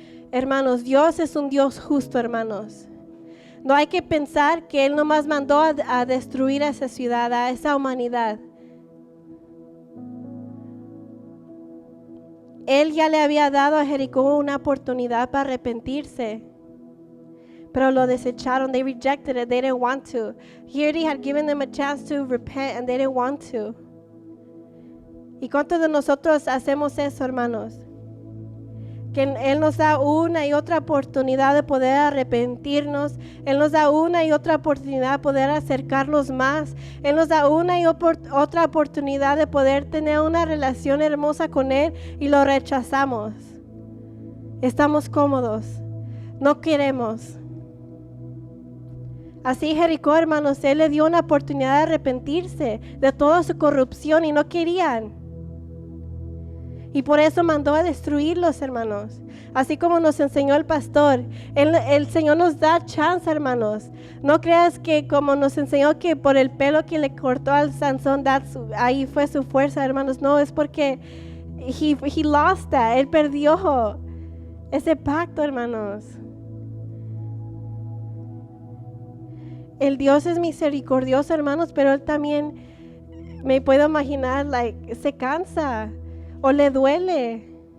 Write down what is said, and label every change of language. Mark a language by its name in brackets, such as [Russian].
[Spanish] Hermanos, Dios es un Dios justo, hermanos. No hay que pensar que Él nomás mandó a destruir a esa ciudad, a esa humanidad. Él ya le había dado a Jericó una oportunidad para arrepentirse, pero lo desecharon. [English] They rejected it. They didn't want to. He already had given them a chance to repent and they didn't want to. [Spanish] ¿Y cuántos de nosotros hacemos eso, hermanos? Que Él nos da una y otra oportunidad de poder arrepentirnos. Él nos da una y otra oportunidad de poder acercarnos más. Él nos da una y otra oportunidad de poder tener una relación hermosa con Él y lo rechazamos. Estamos cómodos. No queremos. Así Jericó, hermanos, Él le dio una oportunidad de arrepentirse de toda su corrupción y no querían. Y por eso mandó a destruirlos, hermanos. Así como nos enseñó el pastor. El Señor nos da chance, hermanos. No creas que como nos enseñó que por el pelo que le cortó al Sansón, ahí fue su fuerza, hermanos. No, es porque [English] he lost that. [Spanish] Él perdió ese pacto, hermanos. El Dios es misericordioso, hermanos, pero Él también, me puedo imaginar, se cansa. O le duele.